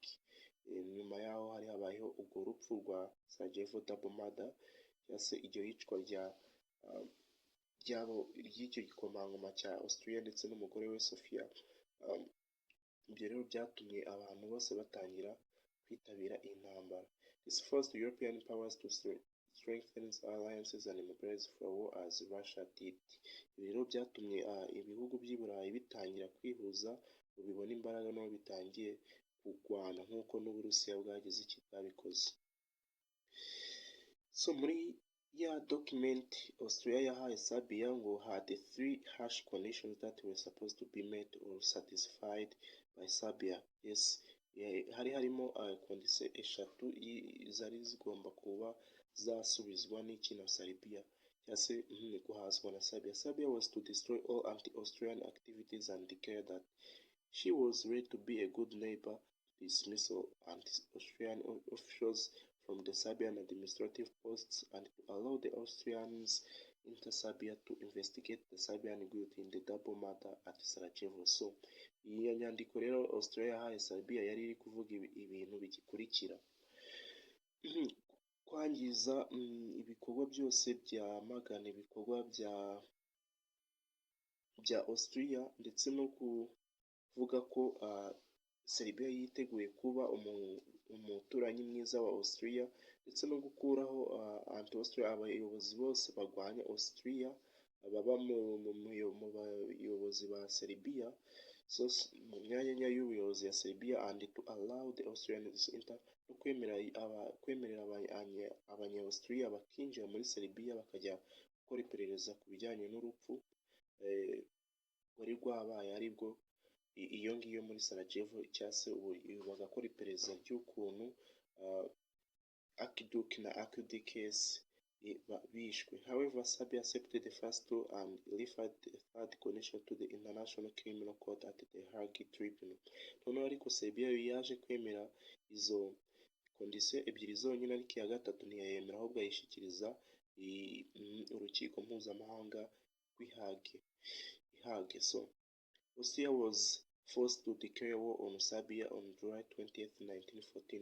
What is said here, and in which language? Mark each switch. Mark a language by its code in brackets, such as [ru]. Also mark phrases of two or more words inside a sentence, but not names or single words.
[rw] Nyuma yaho hari habayeho ubwo rupfu rwa Sarajevo [en] double murder, [rw] cyangwa se iryo yicwa ry'icyo gikomangoma cya Austria ndetse n'umugore we Sofia. Ibyo rero byatumye abantu bose batangira kwitabira iyi ntambara. [en] This forced European powers to strengthen alliances and mobilize for war as Russia did. [rw] Ibi rero byatumye ibihugu by'i Burayi bitangira kwihuza ngo bibone imbaraga n'aho bitangiye kurwana, nk'uko n'Uburusiya bwagize icyo bwabikoze. [en] So [rw] muri ya document Austria yahaye Serbia ngo [en] had the 3 harsh conditions that were supposed to be met or satisfied by Serbia. Yes, [rw] hari harimo condition 3 zari zigomba kuba zasubizwa n'iki na Serbia, cyangwa se guhazwa na Serbia. [en] Serbia was to destroy all anti-Austrian activities and declare that she was ready to be a good neighbor, dismissal anti-Austrian officials from the Serbian administrative posts, and to allow the Austrians into Serbia to investigate the Serbian guilt in the double murder at Sarajevo. [rw] So iyi nyandiko rero Austria yahaye Serbia yari iri kuvuga ibintu bigikurikira: kwangiza ibikorwa byose byamagana ibikorwa bya Austria, ndetse no kuvuga ko Serbia yiteguye kuba umuturanyi mwiza wa Austria, ndetse no gukuraho anti-Austria abayobozi bose barwanya Austria baba mu bayobozi ba Serbia, so mu myanya y'ubuyobozi ya Serbia, [en] and to allow the Austrians [rw] no kwemerera abanya-Austria bakinjira muri Serbia bakajya gukora iperereza ku bijyanye n'urupfu wari rwabaye aribwo iyo ngiyo muri Sarajevo, cyangwa se bagakora iperereza ry'ukuntu Akiduk na Akudikes bishwe. [en] However, Serbia accepted the first 2 and referred the third condition to the International Criminal Court at the Hague Tribunal. [rw] Noneho ariko Serbia yaje kwemera izo condition ebyiri zonyine, ariko iya gatatu ntiyayemera, ahubwo ayishyikiriza urukiko mpuzamahanga rw'i Hague. [en] So Austria was forced to declare war on Serbia on July 20th, 1914.